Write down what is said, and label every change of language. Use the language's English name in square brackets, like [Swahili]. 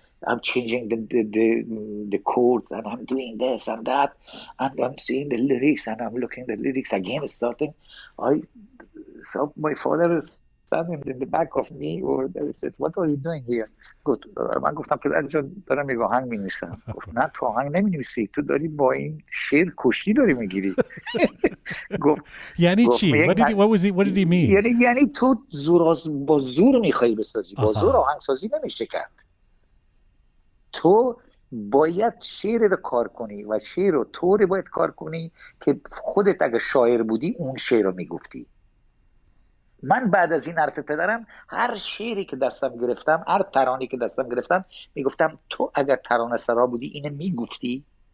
[English] I'm changing the chords, and I'm doing this and that, and I'm seeing the lyrics, and I'm looking at the lyrics again, starting. I saw my father is standing in the back of me, or they said, "What are you doing here?" [Persian] من گفتم پدر جان دارم یک آهنگ می‌نویسم. گفت نه تو آهنگ نمی‌نویسی، تو داری با این شعر کشتی داری میگیری. گفت یعنی چی؟ [English] What did he mean? [Persian] یعنی تو با زور می‌خوای بسازی، با زور آهنگسازی نمیشه کرد. تو باید شعر رو کار کنی و شعر رو طوری باید کار کنی که خودت اگه شاعر بودی اون شعر رو میگفتی. من بعد از این حرف پدرم هر شعری که دستم گرفتم، هر ترانه‌ای که دستم گرفتم میگفتم تو اگر ترانه سرا بودی اینو میگفتی.